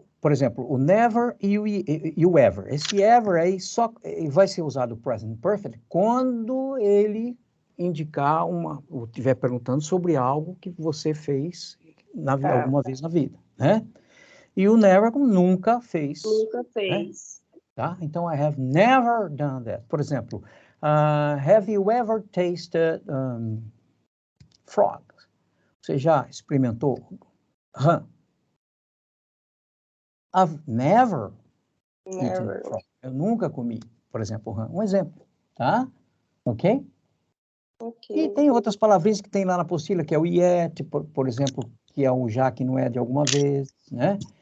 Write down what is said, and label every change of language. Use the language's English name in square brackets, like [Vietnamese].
[Portuguese] Por exemplo, o never e o ever. Esse ever aí só vai ser usado o present perfect quando ele indicar ou estiver perguntando sobre algo que você fez alguma vez na vida, né? E o never nunca fez. Nunca fez. Né? Tá? Então, [English] I have never done that. [Portuguese] Por exemplo, [English] have you ever tasted frog? [Portuguese] Você já experimentou rã? [English] I've never eaten frog. [Portuguese] Eu nunca comi, por exemplo, rã. Um exemplo, tá? Ok? E tem outras palavrinhas que tem lá na apostila, que é o yet, por exemplo, que é o já que não é de alguma vez, né?